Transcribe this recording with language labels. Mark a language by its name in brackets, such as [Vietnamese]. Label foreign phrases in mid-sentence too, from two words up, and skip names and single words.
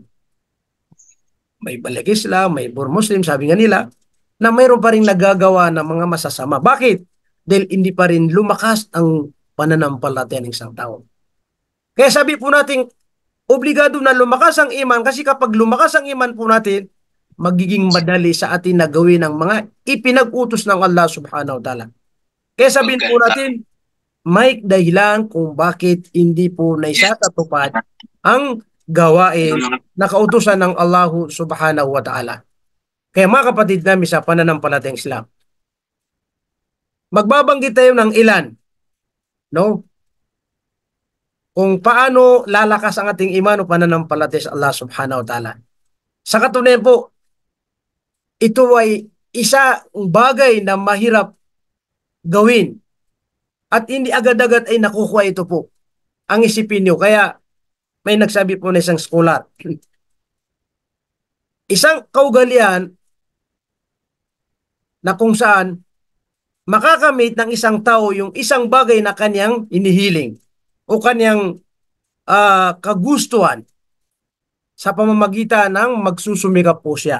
[Filipino] May balik Islam, may [English] for Muslim, [Filipino] sabi nga nila, na mayroon pa rin nagagawa ng mga masasama. Bakit? Dahil hindi pa rin lumakas ang pananampalataya ng isang tao. Kaya sabi po natin, obligado na lumakas ang iman kasi kapag lumakas ang iman po natin, magiging madali sa atin na gawin ang mga ipinag-utos ng Allah [Arabic] سبحانه وتعالى. [Filipino] Kaya sabihin po natin, may dahilan kung bakit hindi po naisatupad ang gawain na kautusan ng Allah [Arabic] سبحانه وتعالى. [Filipino] Kaya mga kapatid namin sa pananampalatayang Islam, magbabanggit tayo ng ilan, no? Kung paano lalakas ang ating iman o pananampalataya sa Allah [Arabic] سبحانه وتعالى. [Filipino] Sa katunayan po, ito ay isa bagay na mahirap gawin at hindi agad-agad ay nakukuha ito po. Ang isipin nyo, kaya may nagsabi po na isang scholar, isang kaugalian na kung saan makakamit ng isang tao yung isang bagay na kanyang inihiling o kanyang kagustuhan sa pamamagitan ng magsusumikap po siya.